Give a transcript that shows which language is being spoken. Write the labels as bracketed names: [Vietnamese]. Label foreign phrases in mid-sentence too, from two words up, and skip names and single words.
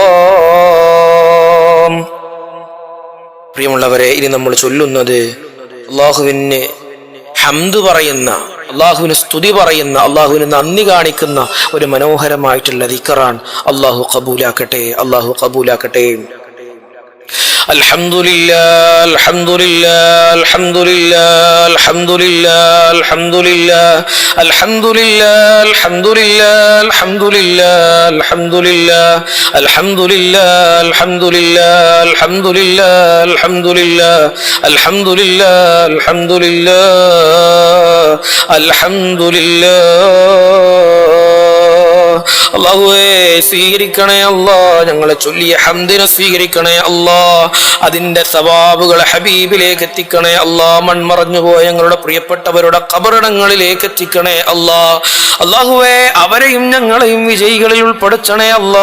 [Malayalam] പ്രിയമുള്ളവരെ, ഇനി നമ്മൾ ചൊല്ലുന്നത് അല്ലാഹുവിന് ഹംദ് പറയുന്ന, അല്ലാഹുവിന് സ്തുതി പറയുന്ന, അല്ലാഹുവിന് നന്ദി കാണിക്കുന്ന ഒരു മനോഹരമായിട്ടുള്ള ദിക്റാണ്. അല്ലാഹു ഖബൂലാക്കട്ടെ, അല്ലാഹു ഖബൂലാക്കട്ടെ. [Arabic] الحمد لله الحمد لله الحمد لله الحمد لله الحمد لله الحمد لله الحمد لله الحمد لله الحمد لله الحمد لله الحمد لله الحمد لله الحمد لله الحمد لله الحمد لله الحمد لله. [Malayalam] അല്ലാഹുവേ, സ്വീകരിക്കണേ അല്ലാ. ഞങ്ങളെ ചൊല്ലിയ ഹംദിനെ സ്വീകരിക്കണേ അല്ലാ. അതിന്റെ സവാബുകളെ ഹബീബിലേക്ക് എത്തിക്കണേ അല്ലാ. മൺമറഞ്ഞുപോയ ഞങ്ങളുടെ പ്രിയപ്പെട്ടവരുടെ ഖബറിടങ്ങളിലേക്ക് എത്തിക്കണേ അല്ലാ. അല്ലാഹുവേ, അവരെയും ഞങ്ങളെയും വിജയികളിൽ ഉൾപ്പെടുത്തണേ അല്ലാ.